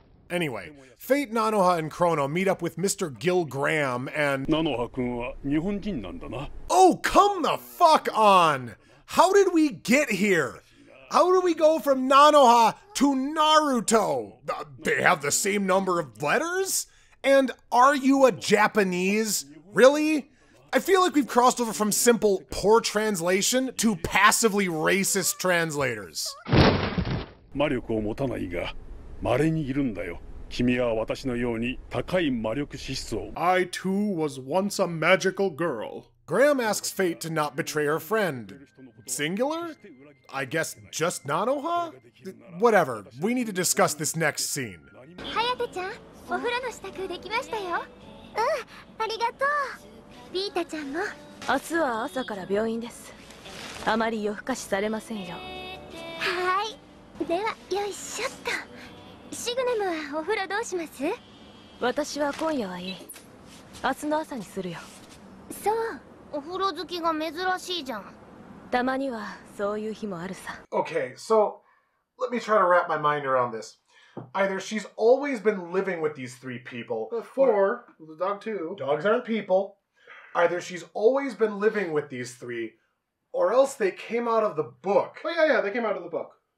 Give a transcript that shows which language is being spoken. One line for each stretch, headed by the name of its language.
English: Anyway, Fate, Nanoha, and Chrono meet up with Mr. Gil Graham and...
Japanese: 菜の葉くんは日本人なんだな。
English: Oh, come the fuck on! How did we get here? How did we go from Nanoha to Naruto? They have the same number of letters? And are you a Japanese? Really? I feel like we've crossed over from simple poor translation to passively racist translators.
Japanese: 魔力を持たないが、稀にいるんだよ。君は私のように高い魔力資質を。
English: I too was once a magical girl. Graham asks Fate to not betray her friend. Singular? I guess just Nanoha? Whatever, we need to discuss this next scene.
Japanese: Hayate-chan, お風呂の支度できましたよ。ありがとう。Vitaちゃんも。明日は朝から病院です。あまり夜更かしされませんよ。はい。では、よいしょっと。シグナムはお風呂どうします？私は今夜はいい。明日の朝にするよ。そう。お風呂好きが珍しいじゃん。たまにはそういう日もあるさ。
English: Okay, so let me try to wrap my mind around this. Either she's always been living with these three people. Four, the dog too. Dogs aren't people. Either she's always been living with these three, or else they came out of the book. Oh yeah, they came out of the book.